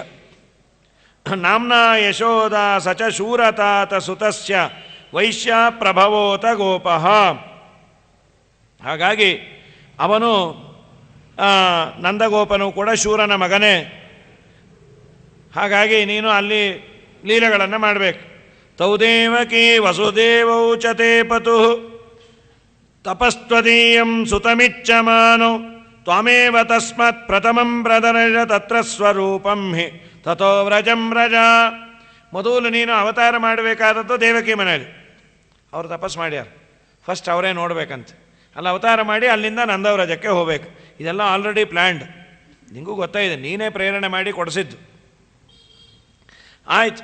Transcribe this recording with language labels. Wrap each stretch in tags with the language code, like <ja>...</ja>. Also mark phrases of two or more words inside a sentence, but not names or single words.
<sa>ನಾಮ್ನ ಯಶೋದ ಸಚ ಶೂರತಾತ ಸುತಸ್ಯ ವೈಶ್ಯ ಪ್ರಭವೋತ ಗೋಪಃ.</sa> <kn>ಹಾಗಾಗಿ ಅವನು ನಂದಗೋಪನು ಕೂಡ ಶೂರನ ಮಗನೇ. ಹಾಗಾಗಿ ನೀನು ಅಲ್ಲಿ ಲೀಲೆಗಳನ್ನು ಮಾಡಬೇಕು.</kn> <sa>ತೌದೇವಕಿ ವಸುದೇವೌ ಚ ತೇ ಪತುಃ ತಪಸ್ತ್ವದೀಯಂ ಸುತಮಿಚ್ಛಮಾನೋ ತ್ವಮೇವ ತಸ್ಮತ್ ಪ್ರಥಮಂ ಪ್ರದರ್ಶ ತತ್ರ ಸ್ವರೂಪಂ ಹಿ ತಥೋ ವ್ರಜಂ ವ್ರಜ.</sa> <kn>ಮೊದಲು ನೀನು ಅವತಾರ ಮಾಡಬೇಕಾದದ್ದು ದೇವಕಿ ಮನೆಯಲ್ಲಿ. ಅವರು ತಪಸ್ ಮಾಡ್ಯಾರ, ಫಸ್ಟ್ ಅವರೇ ನೋಡ್ಬೇಕಂತೆ. ಅಲ್ಲಿ ಅವತಾರ ಮಾಡಿ ಅಲ್ಲಿಂದ ನಂದವ್ರಜಕ್ಕೆ ಹೋಗ್ಬೇಕು. ಇದೆಲ್ಲ</kn> <en>already planned,</en> <kn>ನಿಮಗೂ ಗೊತ್ತಾಯಿದೆ, ನೀನೇ ಪ್ರೇರಣೆ ಮಾಡಿ ಕೊಡಿಸಿದ್ದು. ಆಯ್ತು.</kn>